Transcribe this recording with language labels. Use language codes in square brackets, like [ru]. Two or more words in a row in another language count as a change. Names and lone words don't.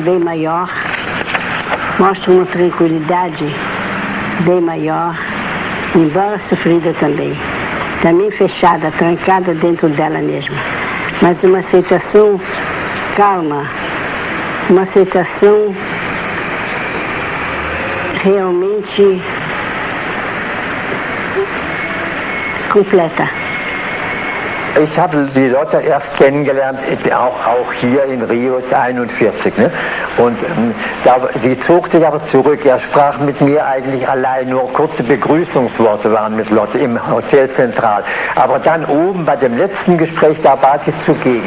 [pt] bem maior, mostra uma tranquilidade bem maior, embora sofrida também fechada, trancada dentro dela mesma, mas uma aceitação calma, uma aceitação realmente completa. [de] Ich habe die Lotte erst kennengelernt, auch hier in Rio 41. Ne? Und sie zog sich aber zurück. Er sprach mit mir eigentlich allein, nur kurze Begrüßungsworte waren mit Lotte im Hotel Zentral. Aber dann oben bei dem letzten Gespräch, da war sie zugegen.